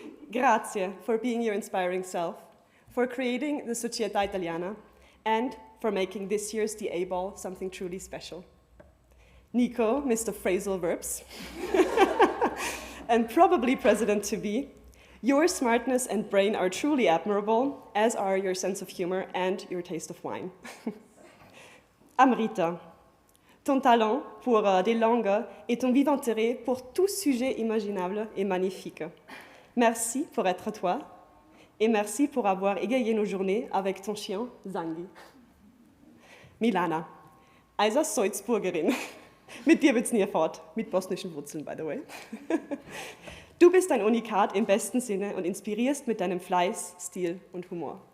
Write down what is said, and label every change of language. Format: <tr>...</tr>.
<en>Grazie for being your inspiring self, for creating the Società Italiana, and for making this year's DA Ball something truly special. Nico, Mr. Phrasal Verbs, and probably president-to-be, your smartness and brain are truly admirable, as are your sense of humor and your taste of wine.</en> <fr>Amrita, ton talent pour des langues et ton vivant intérêt pour tout sujet imaginable est magnifique. Merci pour être toi, et merci pour avoir égayé nos journées avec ton chien Zangi.</fr> <de>Milana, also Salzburgerin. Mit dir wird's nie fort, mit bosnischen Wurzeln,</de> <en>by the way.</en> <de>Du bist ein Unikat im besten Sinne und inspirierst mit deinem Fleiß, Stil und Humor.</de>